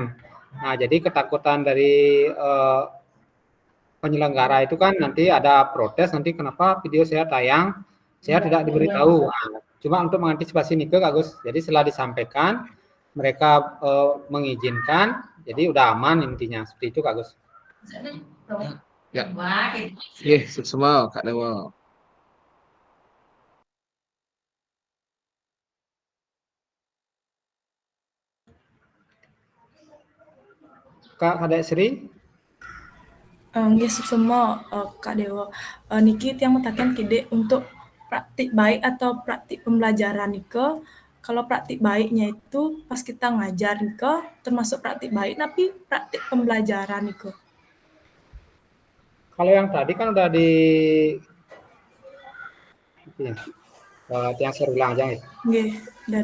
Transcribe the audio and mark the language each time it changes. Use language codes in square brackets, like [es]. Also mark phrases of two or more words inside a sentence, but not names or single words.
[id] Nah, jadi ketakutan dari penyelenggara itu kan nanti ada protes, nanti kenapa video saya tayang, saya tidak diberitahu. Nah, cuma untuk mengantisipasi Kak Agus, jadi setelah disampaikan, mereka mengizinkan, jadi udah aman intinya, seperti itu Kak Agus. Ya, semua Kak Dewo. Kak Hadek Sri? Semua Kak Dewo. Niki yang mengatakan kide untuk praktik baik atau praktik pembelajaran Nike, kalau praktik baiknya itu pas kita ngajar Nike, termasuk praktik baik, tapi praktik pembelajaran Nike. Kalau yang tadi kan udah yang saya ulang aja ya.